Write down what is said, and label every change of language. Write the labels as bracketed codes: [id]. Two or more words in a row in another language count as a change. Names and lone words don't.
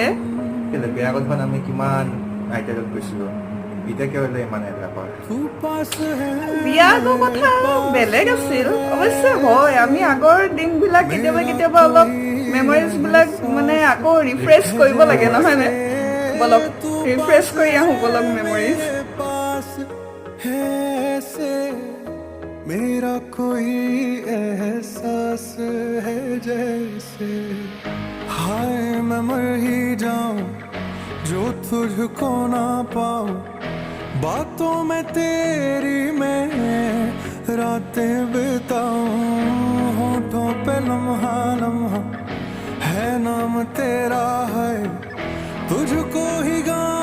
[as] বিয়া কথা আমি কিমান নাইট ৰাইডত গৈছিলো এতিয়া কিয় ইমান এলা কৰে বিয়া আগৰ কথা বেলেগ আছিল অৱশ্যে হয় আমি আগৰ দিনবিলাক কেতিয়াবা কেতিয়াবা অলপ মেমৰিজ বিলাক মানে আকৌ ৰিফ্ৰেছ কৰিব লাগে নহয়নে বলক ৰিফ্ৰেছ কৰি আহোঁ বলক মেমৰিজ [hi] मेरा कोई एहसास है जैसे हाय मैं मर ही जाऊं जो तुझको ना पाऊं बातों में तेरी मैं रातें बिताऊं होठों पे लम्हा लम्हा है नाम तेरा है तुझको ही गा